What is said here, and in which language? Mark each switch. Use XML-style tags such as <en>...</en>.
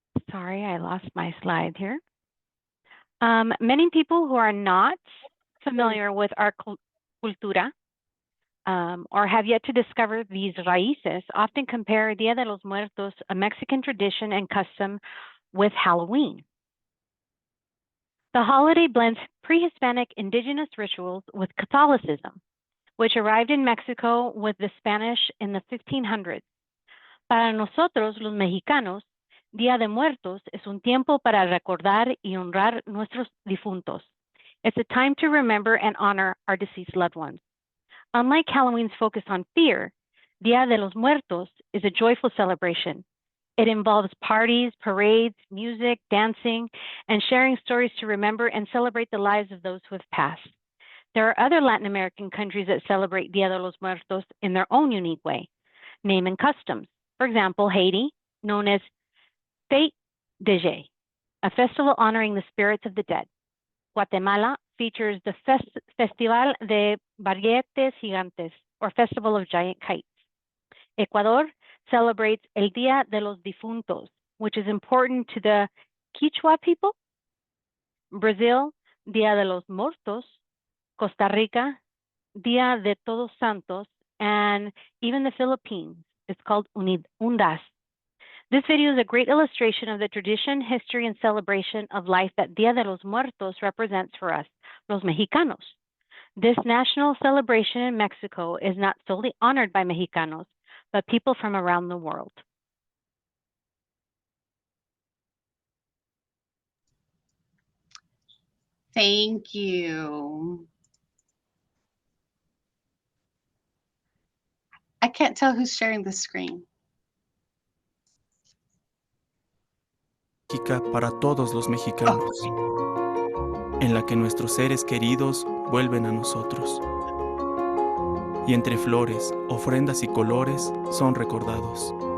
<en>Sorry, I lost my slide here. Many people who are not familiar with our cultura or have yet to discover these raíces often compare Dia de los Muertos, a Mexican tradition and custom, with Halloween. The holiday blends pre-Hispanic indigenous rituals with Catholicism, which arrived in Mexico with the Spanish in the 1500s.</en> <es>Para nosotros, los mexicanos, Día de Muertos es un tiempo para recordar y honrar nuestros difuntos.</es> <en>It's a time to remember and honor our deceased loved ones. Unlike Halloween's focus on fear, Día de los Muertos is a joyful celebration. It involves parties, parades, music, dancing, and sharing stories to remember and celebrate the lives of those who have passed. There are other Latin American countries that celebrate Dia de los Muertos in their own unique way, name and customs. For example, Haiti, known as Fête des Jeux, a festival honoring the spirits of the dead. Guatemala features the Festival de Barriletes Gigantes, or Festival of Giant Kites. Ecuador celebrates El Día de los Difuntos, which is important to the Quichua people. Brazil, Día de los Muertos. Costa Rica, Día de Todos Santos, and even the Philippines. It's called Undas. This video is a great illustration of the tradition, history, and celebration of life that Dia de los Muertos represents for us,</en> <es>los Mexicanos.</es> <en>This national celebration in Mexico is not solely honored by Mexicanos, but people from around the world. Thank you. I can't tell who's sharing the screen.</en> <es>Para todos los mexicanos, en la que nuestros seres queridos vuelven a nosotros. Y entre flores, ofrendas y colores son recordados.</es>